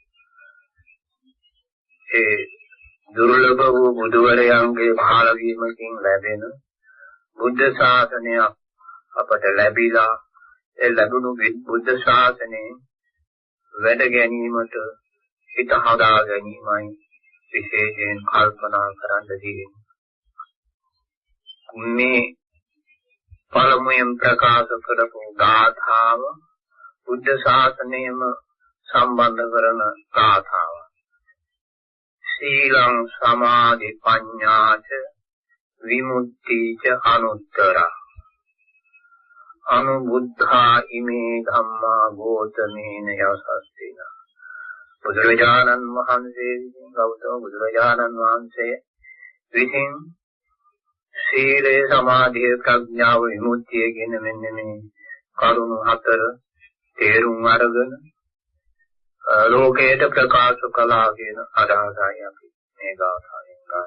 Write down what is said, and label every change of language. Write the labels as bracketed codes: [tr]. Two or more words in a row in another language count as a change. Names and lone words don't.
[si] ඒ දුර්ලභ වූ බුදුවරයන්ගේ පහළ වීමකින් ලැබෙන බුද්ධ ශාසනය අපට ලැබිලා ඒ ලැබුණු බුද්ධ ශාසනයේ වැඩ ගැනීමට හිත හදා ගැනීමයි විශේෂයෙන් කල්පනා කරන්න තියෙන්නේ. මේ පළමුවෙන් ප්‍රකාශ කරපු ගාථාව බුද්ධ ශාසනයම සම්බන්ධ කරන ගාථාව. [pi] සීලං සමාධි පඤ්ඤාච විමුක්තිච අනුත්තරා අනුබුද්ධා ඉමේ ධම්මා ගෝතමේන යසස්සිනා. [si] බුදුරජාණන් වහන්සේ විසින්, ගෞතම බුදුරජාණන් වහන්සේ විසින් සීලය, සමාධිය, ප්‍රඥාව, විමුක්තිය කියන මෙන්න මේ කරුණු හතර තේරුම් අරගෙන ලෝකයට ප්‍රකාශ කළා කියන අදහසයි අපි මේ ගාථාවෙන් ගන්න.